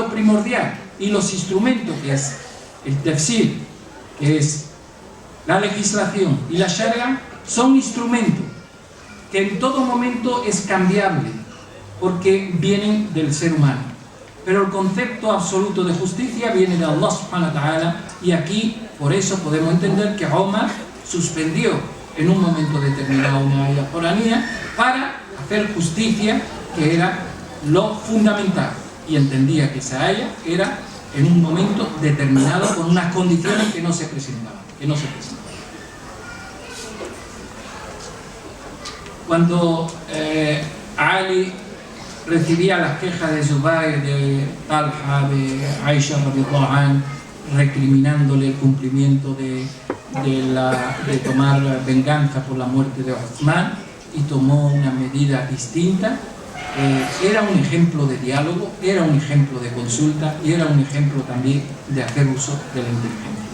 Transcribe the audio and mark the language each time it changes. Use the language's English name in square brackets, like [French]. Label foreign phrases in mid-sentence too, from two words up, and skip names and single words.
[Spanish] primordial, y los instrumentos, que es el tafsir, que es la legislación, y la sharia, son instrumentos que en todo momento es cambiable porque vienen del ser humano, pero el concepto absoluto de justicia viene de [Arabic] الله سبحانه وتعالى, [Spanish] y aquí por eso podemos entender que Omar suspendió en un momento determinado una ayah coranía para hacer justicia, que era lo fundamental, y entendía que esa ayah era en un momento determinado con unas condiciones que no se presentaban. Cuando Ali recibía las quejas de Zubair, de Talha, de Aisha [Arabic] رضي الله عنها, [Spanish] recriminándole el cumplimiento de tomar venganza por la muerte de Uthman, y tomó una medida distinta, era un ejemplo de diálogo, era un ejemplo de consulta, y era un ejemplo también de hacer uso de la inteligencia.